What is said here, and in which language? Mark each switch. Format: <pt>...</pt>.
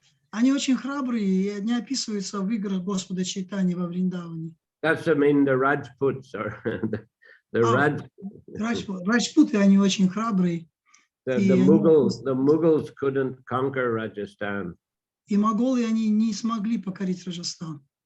<ru>Они очень храбрые, и они описываются в играх Господа Чайтани во Вриндаване.</ru> <en>That's, I mean, the Rajputs or</en> <ru>Раджпуты, они очень храбрые.</ru> <en>the Mughals couldn't conquer Rajasthan.</en> <ru>И монголы, они не смогли покорить Раджастан.</ru>